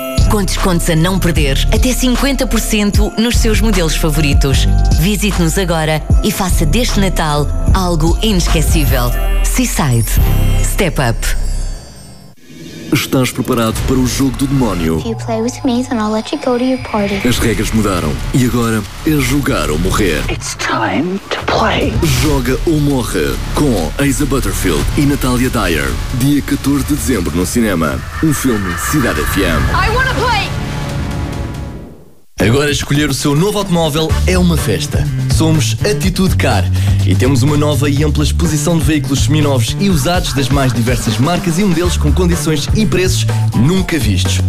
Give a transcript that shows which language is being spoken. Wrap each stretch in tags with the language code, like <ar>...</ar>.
<pt>Com descontos a não perder, até 50% nos seus modelos favoritos. Visite-nos agora e faça deste Natal algo inesquecível.</pt> <en>Seaside. Step up.</en> <pt>Estás preparado para o jogo do demónio?</pt> <en>If you play with me, then I'll let you go to your party.</en> <pt>As regras mudaram e agora é jogar ou morrer.</pt> <en>It's time to play.</en> <pt>Joga ou morre com Asa Butterfield e Natalia Dyer. Dia 14 de dezembro no cinema. Um filme Cidade FM.</pt> <en>I wanna play!</en> <pt>Agora escolher o seu novo automóvel é uma festa. Somos Atitude Car e temos uma nova e ampla exposição de veículos seminovos e usados das mais diversas marcas e modelos com condições e preços nunca vistos.</pt>